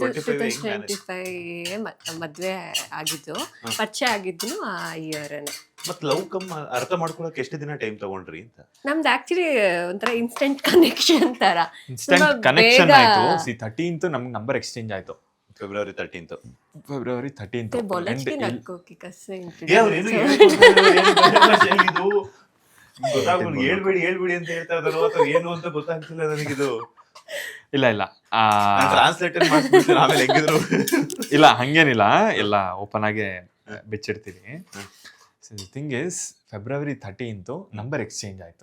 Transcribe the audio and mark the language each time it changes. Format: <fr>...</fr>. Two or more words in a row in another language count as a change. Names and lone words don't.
<kn>25 ಮದ್ವೆ ಆಗಿದ್ದು, ಪರಿಚಯ ಆಗಿದ್ದು ಆ ಇಯರ್. ಮತ್</kn> <en>love cum</en> <kn>ಅರ್ಥ ಮಾಡ್ಕೊಳಕ್ ಎಷ್ಟು ದಿನ ಟೈಮ್ ತಗೊಂಡ್ರಿ ಅಂತ? ನಮ್ದು ಆಕ್ಚುಲಿ ಒಂಥರ</kn> <en>instant connection</en> <kn>ತರ.</kn> <en>instant connection</en> <kn>ಆಯ್ತು. 13th ನಮ್ಗೆ</kn> <en>number exchange</en> <kn>ಆಯ್ತು. ಫೆಬ್ರವರಿ 13th.</kn> <mr>बोलच की नको की कसं</mr> <kn>ಹೇಳ್ಬೇಡಿ ಅಂತ ಹೇಳ್ತಾ ಇದಾರೋ ಅಥವಾ ಏನು ಅಂತ ಗೊತ್ತಾಗ್ತಿಲ್ಲ ನನಗಿದು. ಇಲ್ಲ ಇಲ್ಲ ಟ್ರಾನ್ಸ್ಲೇಟರ್ ಮಾಡ್ಬಿಡ್ತೀನಿ ಆಮೇಲೆ ಹೆಂಗಿದ್ರು. ಇಲ್ಲ ಹಂಗೇನಿಲ್ಲ, ಎಲ್ಲ ಓಪನ್ ಆಗಿ ಬಿಚ್ಚಿಡ್ತೀನಿ.</kn> <en>thing is February 13th number exchange ಆಯ್ತು.</en>